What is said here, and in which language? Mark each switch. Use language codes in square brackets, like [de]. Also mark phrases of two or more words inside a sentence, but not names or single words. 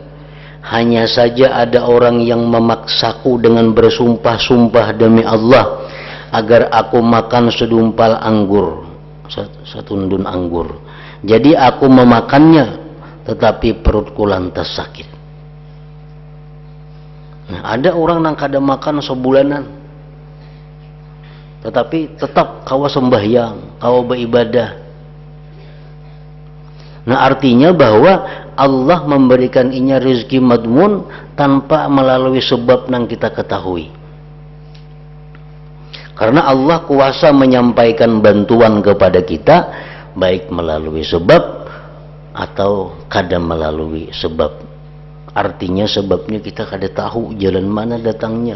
[id] Hanya saja ada orang yang memaksaku dengan bersumpah-sumpah demi Allah agar aku makan sedumpal anggur, satundun anggur. Jadi aku memakannya, tetapi perutku lantas sakit. [bjn] Nah, ada orang yang kada makan sebulanan, tetapi tetap kawa sembahyang, kawa beribadah. [id] Nah, artinya bahwa Allah memberikan inya rezeki madmun tanpa melalui sebab yang kita ketahui. Karena Allah kuasa menyampaikan bantuan kepada kita, baik melalui sebab atau kada melalui sebab. Artinya sebabnya kita kada tahu jalan mana datangnya.